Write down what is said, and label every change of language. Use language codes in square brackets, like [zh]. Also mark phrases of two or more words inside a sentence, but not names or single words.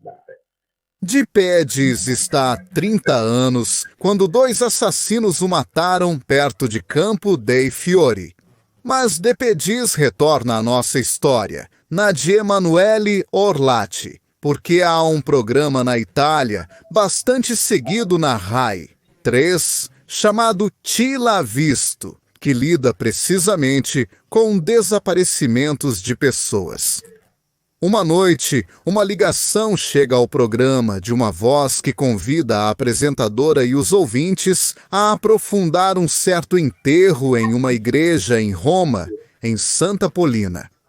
[pt] De Pedis está há 30 anos, quando 2 assassinos o mataram perto de Campo dei Fiori. Mas De Pedis retorna à nossa história, na de Emanuele Orlandi, porque há um programa na Itália, bastante seguido na Rai 3, chamado Chi l'ha visto, que lida precisamente com desaparecimentos de pessoas. Uma noite, uma ligação chega ao programa de uma voz que convida a apresentadora e os ouvintes a aprofundar um certo enterro em uma igreja em Roma, em Santa Polina.